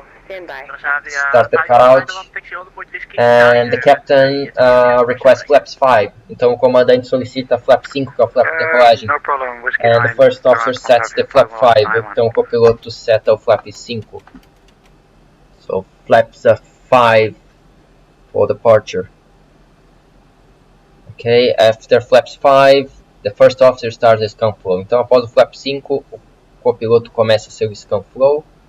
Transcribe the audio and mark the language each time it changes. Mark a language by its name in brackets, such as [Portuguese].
[English] Starter cutout. And the captain requests flaps 5. [Portuguese] Então o comandante solicita flap 5, que é o flap de decolagem. [English] And the first officer sets the flap 5. [Portuguese] Então o copiloto seta o flap 5. [English] So flaps 5 for departure. Okay, after flaps 5, the first officer starts the scan flow. [Portuguese] Então após o flap 5, o copiloto começa seu scan flow.